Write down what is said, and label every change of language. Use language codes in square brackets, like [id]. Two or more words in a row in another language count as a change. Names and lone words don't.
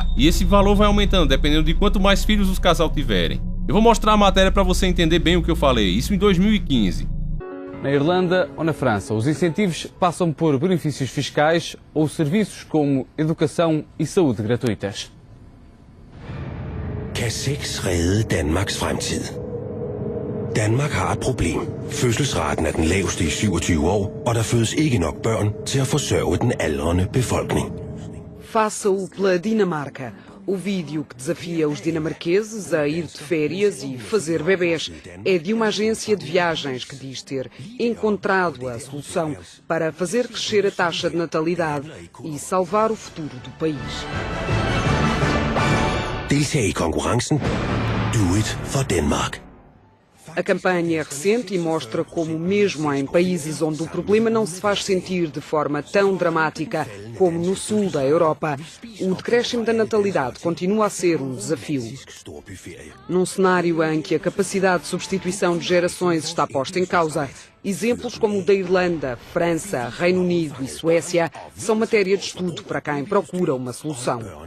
[pt] E esse valor vai aumentando dependendo de quanto mais filhos os casal tiverem. Eu vou mostrar a matéria para você entender bem o que eu falei, isso em 2015. Na Irlanda ou na França, os incentivos passam por benefícios fiscais ou serviços como educação e saúde gratuitas. [da] Kan sex redde Danmarks fremtid? Danmark har et problem. Fødselsraten er den laveste i 27 år, og der fødes ikke nok børn til at forsørge den aldrende befolkning. [pt] Faça-o pela Dinamarca. O vídeo que desafia os dinamarqueses a ir de férias e fazer bebés é de uma agência de viagens que diz ter encontrado a solução para fazer crescer a taxa de natalidade e salvar o futuro do país. [da] Deltag i konkurrencen. [en] Do it for Denmark. [pt] A campanha é recente e mostra como, mesmo em países onde o problema não se faz sentir de forma tão dramática como no sul da Europa, o decréscimo da natalidade continua a ser um desafio. Num cenário em que a capacidade de substituição de gerações está posta em causa, exemplos como o da Irlanda, França, Reino Unido e Suécia são matéria de estudo para quem procura uma solução.